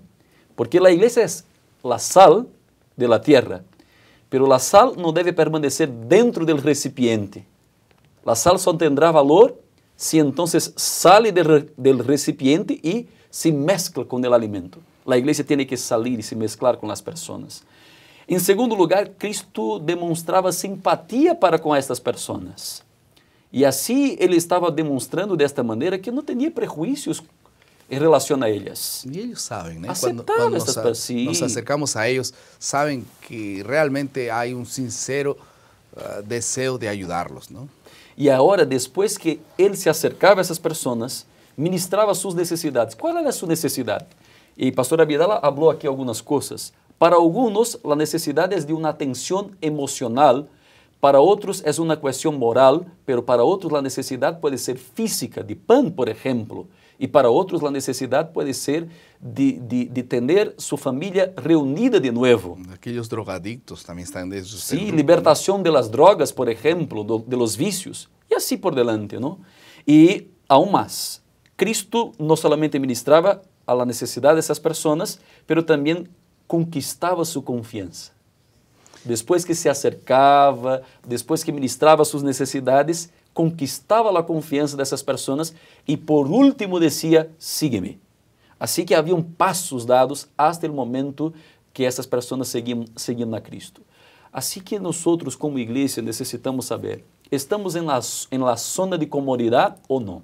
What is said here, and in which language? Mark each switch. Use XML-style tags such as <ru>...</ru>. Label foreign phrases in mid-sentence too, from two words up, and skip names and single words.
<es>Porque la iglesia es la sal de la tierra. Pero la sal no debe permanecer dentro del recipiente. La sal só tendrá valor si entonces sale del recipiente y se mezcla con el alimento. La iglesia tiene que salir y se mezclar con las personas. En segundo lugar,</es> <pt>Cristo demonstrava simpatia para com estas pessoas. E assim ele estava demonstrando desta maneira que não tinha prejuízos em relação a elas.</pt> <es>Y ellos saben, ¿eh? Aceptaban Cuando estas personas, sí. nos acercamos a ellos, saben que realmente hay un sincero deseo de ayudarlos, ¿no?</es> <pt>E agora, depois que ele se acercava a essas pessoas, ministrava suas necessidades. Qual era a sua necessidade? E pastor Abidala falou aqui algumas coisas. Para alguns, a necessidade é de uma atenção emocional. Para outros, é uma questão moral. Pero para outros, a necessidade pode ser física, de pão, por exemplo. E para outros, a necessidade pode ser de ter sua família reunida de novo.</pt> <es>Aquellos drogadictos también están de esos. Sí, libertación de las drogas, por ejemplo, de los vicios, y así por delante, ¿no? Y aún más, Cristo no solamente ministraba a la necesidad de esas personas, pero también conquistaba su confianza. Después que se acercava, después que ministrava sus necesidades,</es> <pt>conquistava a confiança dessas pessoas e por último dizia, sígueme. Assim que haviam passos dados até o momento que essas pessoas seguiam a Cristo. Assim que nós, como igreja, necessitamos saber, estamos em</pt> <es>la zona de</es> <pt>comodidade ou não?</pt>